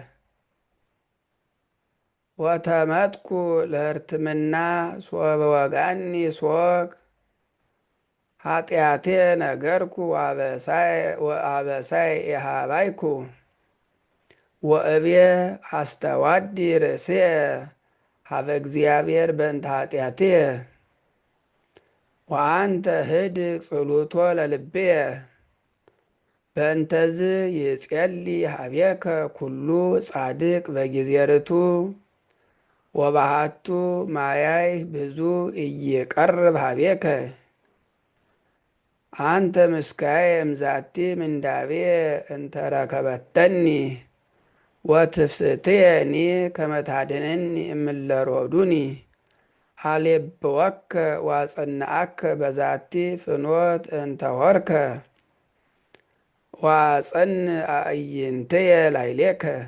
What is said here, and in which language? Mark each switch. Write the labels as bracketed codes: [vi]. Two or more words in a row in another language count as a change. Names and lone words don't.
[gez] ወተመትኩ ለሕርትምና ሶበ ወጋኒ ሶቅ። ኃጢአቴ ነገርኩ ወአበሳየ ኢሃባይኩ ወእብየ አስተዋዲ ርእስየ ሀበ እግዚአብሔር በእንተ ኃጢአትየ። ወአንተ ህድግ ጽሉቶ ለልብየ በእንተዝ ይጼሊ ሀቤከ ኩሉ ጻድቅ በጊዜ ርቱዕ። ወባሃቱ ማያይ ብዙ ኢይቀርብ ሀቤከ አንተ ምስካየ እምዛቲ ምንዳቤየ እንተ ረከበተኒ። ወትፍስሕትየኒ ከመ ታድኅነኒ እምእለ ሮዱኒ። አሌብወከ ወአጸንዐከ በዛቲ ፍኖት እንተ ሆርከ ወአጸንዕ አዕይንትየ ላዕሌከ።